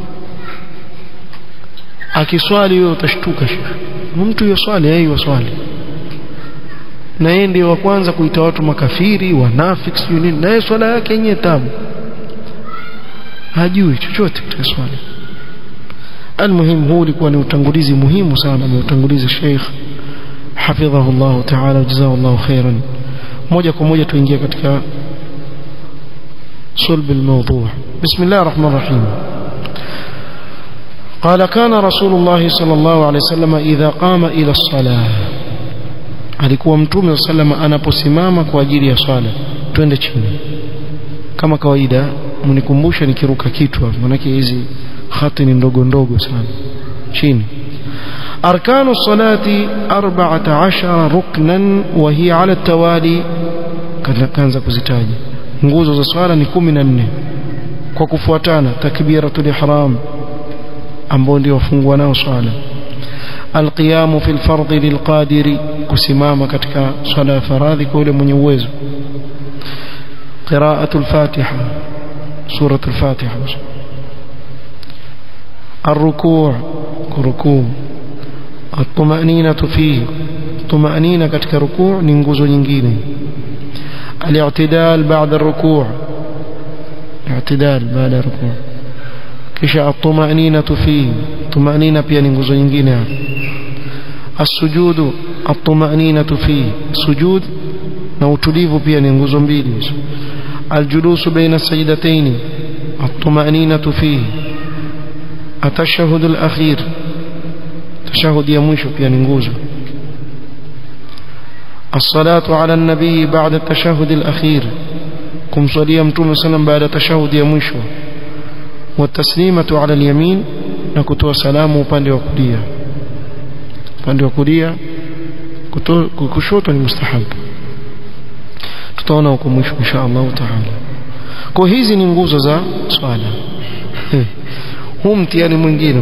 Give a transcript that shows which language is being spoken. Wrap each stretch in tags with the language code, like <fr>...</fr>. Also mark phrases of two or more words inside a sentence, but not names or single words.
<sw>Akiswali wewe utashtuka, mtu yoswali waswali, na yeye ndiye wa kwanza kuita watu makafiri, wanafiki, nini, na yeye swala yake yenyewe tabu, hajui chochote katika swala. Almuhim, huu ulikuwa ni utangulizi muhimu sana, ameutanguliza Sheikh</sw> <ar>حفظه الله تعالى، جزاك الله خيرا.</ar> <sw>moja kwa moja tuingia katika</sw> <ar>صلب الموضوع. بسم الله الرحمن الرحيم. قال كان رسول الله صلى الله عليه وسلم إذا قام إلى الصلاة,</ar> <sw>alikuwa Mtume sallallahu anaposimama kwa ajili ya swala. Twende chini. kama kawaida mnikumbusha nikiruka kitu maana hizi khati ni ndogo ndogo sana chini.</sw> <ar>أركان الصلاة 14 ركنا وهي على التوالي,</ar> <sw>kaanza kuzitaja nguzo za swala ni 14 kwa kufuatana.</sw> <ar>تكبيرة الإحرام</ar> <sw>ambao ndio wafungwa nao swala.</sw> <ar>القيام في الفرض للقادر,</ar> <sw>kusimama katika swala ya faradhi kwa yule mwenye uwezo.</sw> <ar>قراءة الفاتحة، سورة الفاتحة. الركوع كركوع. الطمأنينة فيه، طمأنينة</ar> <sw>katika rukuu ni nguzo nyingine.</sw> <ar>الاعتدال بعد الركوع، اعتدال بعد الركوع.</ar> <sw>kisha</sw> <ar>الطمأنينة فيه، طمأنينة</ar> <sw>pia ni nguzo nyingine.</sw> <ar>السجود، الطمأنينة فيه، سجود</ar> <sw>na utulivu pia ni nguzo mbili.</sw> <ar>الجلوس بين السجدتين، الطمأنينة فيه. التشهد الأخير، تشهد</ar> <sw>ya mwisho pia ni nguzo.</sw> <ar>الصلاة على النبي بعد التشهد الأخير،</ar> <sw>kumswalia mtume sallam baada tashahudi ya mwisho.</sw> <ar>والتسليمة على اليمين،</ar> <sw>na kutoa salamu upande wa kulia. Upande wa kulia, kushoto ni mustahab. Tutaona huko mwisho</sw> <ar>إن شاء الله تعالى.</ar> <sw>Kwa hizi ni nguzo za swala. Huu mtihani mwingine.</sw>